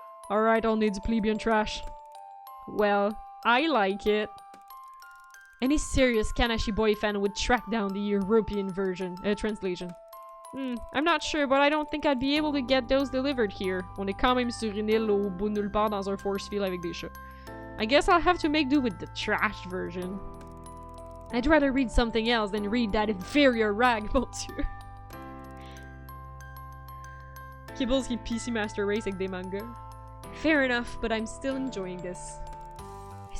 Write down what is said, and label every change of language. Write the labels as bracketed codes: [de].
[en] Alright, I'll need the plebeian trash. Well, I like it. Any serious Kanashi Boy fan would track down the European version, translation. I'm not sure, but I don't think I'd be able to get those delivered here. [fr] On est quand même sur une île au bout de nulle part dans un force field avec des chats. [en] I guess I'll have to make do with the trash version. I'd rather read something else than read that inferior rag, [fr] mon dieu. Kibbles qui PC Master Race avec des mangas. [en] Fair enough, but I'm still enjoying this. I